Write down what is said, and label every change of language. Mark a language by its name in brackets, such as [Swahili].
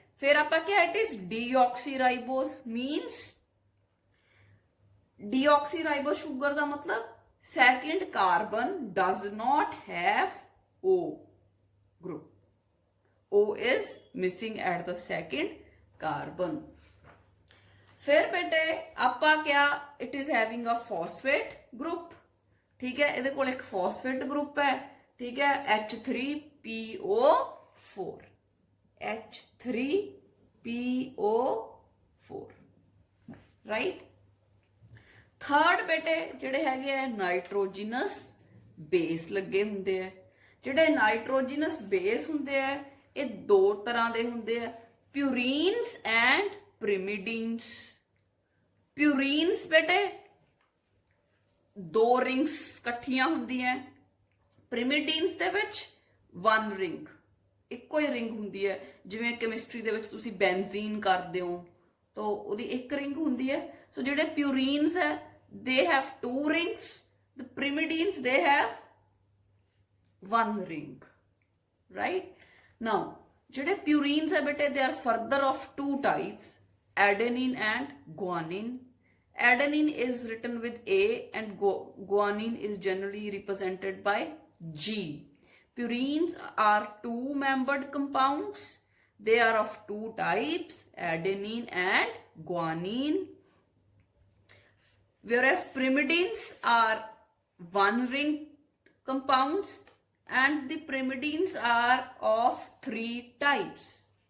[Punjabi] फिर आप क्या [English] it is deoxyribose, means deoxyribose sugar का मतलब second carbon does not have O group, O is missing at the second carbon। [Punjabi] फिर बेटे आपा क्या [English] it is having a phosphate group। [Hindi] ठीक है, [Punjabi] ਇਹਦੇ ਕੋਲ ਇੱਕ phosphate group है। [Hindi] ठीक है, H3PO4, H3PO4, [English] right? [Punjabi] थर्ड बेटे ਜਿਹੜੇ ਹੈਗੇ ਆ ਨਾਈਟ੍ਰੋਜਨਸ ਬੇਸ ਲੱਗੇ ਹੁੰਦੇ ਆ। ਜਿਹੜੇ ਨਾਈਟ੍ਰੋਜਨਸ ਬੇਸ ਹੁੰਦੇ ਆ ਇਹ ਦੋ ਤਰ੍ਹਾਂ ਦੇ ਹੁੰਦੇ ਆ, ਪਿਊਰੀਨਸ ਐਂਡ ਪ੍ਰਿਮਿਡੀਨਸ। प्यूरीन्स बेटे दो रिंग्स इकट्ठियां ਹੁੰਦੀਆਂ ਪ੍ਰਿਮਿਡੀਨਸ ਦੇ ਵਿੱਚ वन ਰਿੰਗ ਇੱਕੋ ਹੀ ਰਿੰਗ ਹੁੰਦੀ ਹੈ ਜਿਵੇਂ ਕੈਮਿਸਟਰੀ ਦੇ ਵਿੱਚ ਤੁਸੀਂ ਬੈਂਜ਼ੀਨ ਕਰਦੇ ਹੋ ਤਾਂ ਉਹਦੀ ਇੱਕ ਰਿੰਗ ਹੁੰਦੀ ਹੈ ਸੋ ਜਿਹੜੇ ਪਿਊਰੀਨਸ ਹੈ [English] they have two rings, the pyrimidines they have one ring, right? Now [Punjabi] ਜਿਹੜੇ purines ਹੈ ਬੇਟੇ [English] they are further of two types, adenine and guanine. Adenine is written with A and guanine is generally represented by G. Purines are two membered compounds, they are of two types, adenine and guanine, whereas pyrimidines are one ring compounds and the pyrimidines are of three types.